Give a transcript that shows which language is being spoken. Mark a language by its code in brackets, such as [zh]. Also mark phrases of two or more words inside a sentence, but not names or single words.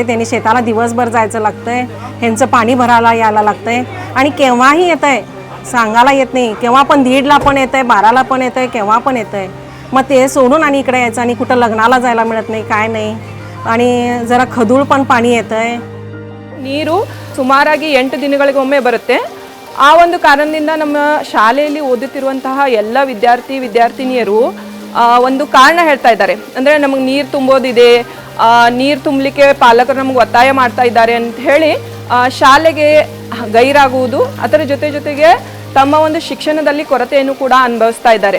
[mr] त्यांनी शेताला दिवसभर जायचं लागतंय. ह्यांचं पाणी भरायला यायला लागतंय आणि केव्हाही येत आहे, सांगायला येत नाही. केव्हा पण 1:30ला पण येत आहे, 12ला पण येत आहे, केव्हा पण येत आहे. मग ते सोडून आणि इकडे यायचं आणि कुठं लग्नाला जायला मिळत नाही, काय नाही. आणि जरा खदूळ पण पाणी येत आहे. [kn] ನೀರು ಸುಮಾರಾಗಿ 8 ದಿನಗಳಿಗೊಮ್ಮೆ ಬರುತ್ತೆ. ಆ ಒಂದು ಕಾರಣದಿಂದ ನಮ್ಮ ಶಾಲೆಯಲ್ಲಿ ಓದುತ್ತಿರುವಂತಹ ಎಲ್ಲ ವಿದ್ಯಾರ್ಥಿನಿಯರು ಒಂದು ಕಾರಣ ಹೇಳ್ತಾ ಇದ್ದಾರೆ. ಅಂದರೆ ನಮಗೆ ನೀರು ತುಂಬೋದಿದೆ, ನೀರು ತುಂಬಲಿಕ್ಕೆ ಪಾಲಕರು ನಮಗೆ ಒತ್ತಾಯ ಮಾಡ್ತಾ ಇದ್ದಾರೆ ಅಂತ ಹೇಳಿ ಶಾಲೆಗೆ ಗೈರಾಗುವುದು, ಅದರ ಜೊತೆಗೆ ತಮ್ಮ ಒಂದು ಶಿಕ್ಷಣದಲ್ಲಿ ಕೊರತೆಯನ್ನು ಕೂಡ ಅನುಭವಿಸ್ತಾ ಇದ್ದಾರೆ.